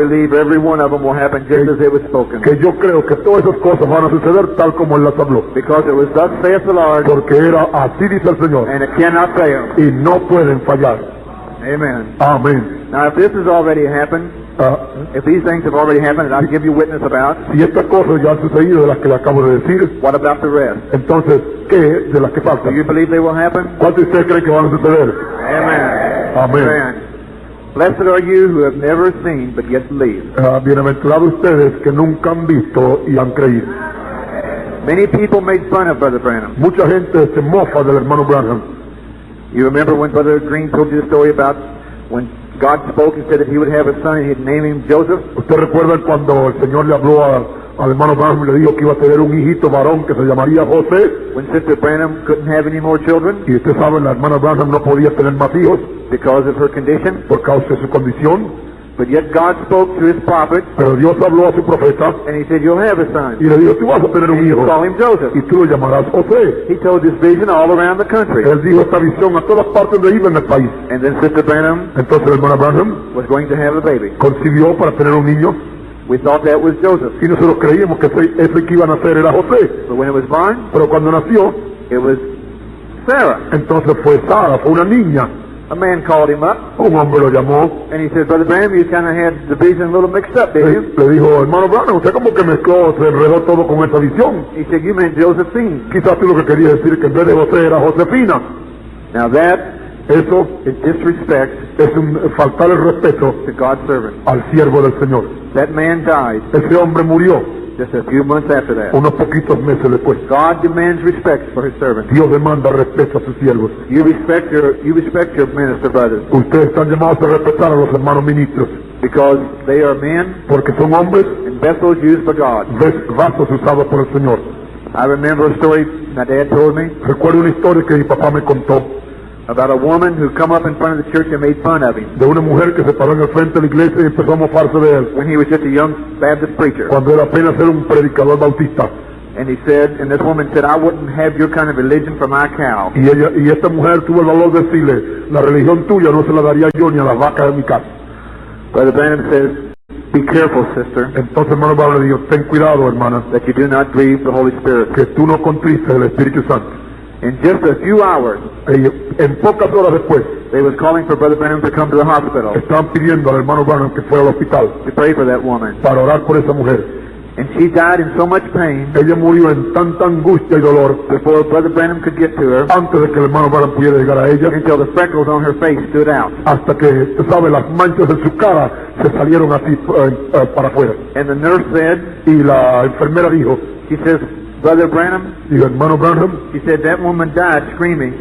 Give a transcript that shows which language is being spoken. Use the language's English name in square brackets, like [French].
[English] believe every one of them will happen just as it was spoken. [Spanish] que yo creo que todas esas cosas van a suceder tal como él las habló. [English] Because it was thus saith the Lord, [Spanish] Porque era así dice el Señor, [English] and it cannot fail. [Spanish] y no pueden fallar. [English] Amen. [Spanish] Amén. [English] Now if this has already happened, if these things have already happened that I give you witness about, [Spanish] Si estas cosas ya han sucedido de las que le acabo de decir, [English] what about the rest? [Spanish] entonces, ¿qué de las que [English] Do you [Spanish] faltan? [English] believe they will happen? [Spanish] ¿Cuántos de ustedes creen que van a suceder? [English] Amen. [Spanish] Amén. [English] Blessed are you who have never seen but yet believe. [Spanish] Bienaventurados ustedes que nunca han visto y han creído. [English] Many people made fun of Brother Branham. [Spanish] Mucha gente se mofa del hermano Branham. [English] You remember when Brother Green told you the story about when God spoke and said that he would have a son and he'd name him Joseph? [Spanish] ¿Ustedes recuerdan cuando el Señor le habló al hermano Branham y le dijo que iba a tener un hijito varón que se llamaría José? [English] When Sister Branham couldn't have any more children [Spanish] Y usted sabe, la hermana Branham no podía tener más hijos [English] because of her condition, [Spanish] por causa de su condición, [English] but yet God spoke to his prophet [Spanish] pero Dios habló a su profeta [English] and he said, you'll have a son. [Spanish] y le dijo, tú vas a tener un [English] And you [Spanish] hijo [English] call him Joseph. [Spanish] y tú lo llamarás José. [English] He told this vision all around the country. [Spanish] Él dijo esta visión a todas partes de iba en el país. [English] And then Sister Branham [Spanish] Entonces la hermana Branham [English] was going to have a baby. [Spanish] concibió para tener un niño [English] We thought that was Joseph. [Spanish] y nosotros creíamos que ese que iban a hacer era José. [English] But when it was born, [Spanish] Pero cuando nació, [English] it was Sarah. [Spanish] entonces fue Sara, fue una niña. [English] A man called him up [Spanish] Un hombre lo llamó, [English] and he said, Brother Branham, you kind of had the vision a little mixed up, didn't you? [Spanish] le dijo, hermano Branham, usted como que mezcló, se enredó todo con esa visión. [English] He said, you meant Josephine. [Spanish] Quizás tú lo que quería decir que en vez de José era Josefina. [English] Now that [Spanish] Eso [English] is disrespect [Spanish] es faltar el respeto [English] to God's servant. [Spanish] al siervo del Señor. [English] That man died [Spanish] Ese hombre murió [English] just a few months after that. [Spanish] unos poquitos meses después. [English] God demands respect for his servant. [Spanish] Dios demanda respeto a sus siervos. [English] You respect your minister brothers [Spanish] Ustedes están llamados a respetar a los hermanos ministros, [English] because they are men [Spanish] porque son hombres, [English] and vessels used by God. [Spanish] vasos usados por el Señor. [English] I remember a story my dad told me [Spanish] Recuerdo una historia que mi papá me contó [English] about a woman who come up in front of the church and made fun of him [Spanish] de una mujer que se paró en el frente de la iglesia y empezó a mofarse de él [English] when he was just a young Baptist preacher. [Spanish] cuando era apenas era un predicador bautista. [English] And he said, and this woman said, I wouldn't have your kind of religion for my cow. [Spanish] Y esta mujer tuvo el valor de decirle, la religión tuya no se la daría yo ni a las vacas de mi casa. [English] Brother Branham says, be careful, sister, [Spanish] Entonces hermano Pablo le dijo, ten cuidado hermana, [English] that you do not grieve the Holy Spirit. [Spanish] que tú no contristes el Espíritu Santo. [English] In just a few hours, [Spanish] Y en pocas horas después, [English] They was calling for Brother Branham to come to the hospital [Spanish] estaban pidiendo al hermano Branham que fuera al hospital [English] to pray for that woman. [Spanish] para orar por esa mujer. [English] And she died in so much pain [Spanish] Ella murió en tanta angustia y dolor [English] before Brother Branham could get to her, [Spanish] antes de que el hermano Branham pudiera llegar a ella, [English] until the freckles on her face stood out. [Spanish] hasta que, usted sabe, las manchas en su cara se salieron así para afuera. [English] And the nurse said, [Spanish] Y la enfermera dijo, [English] she says, Brother Branham, [Spanish] hermano Branham, [English] she said, that woman died screaming.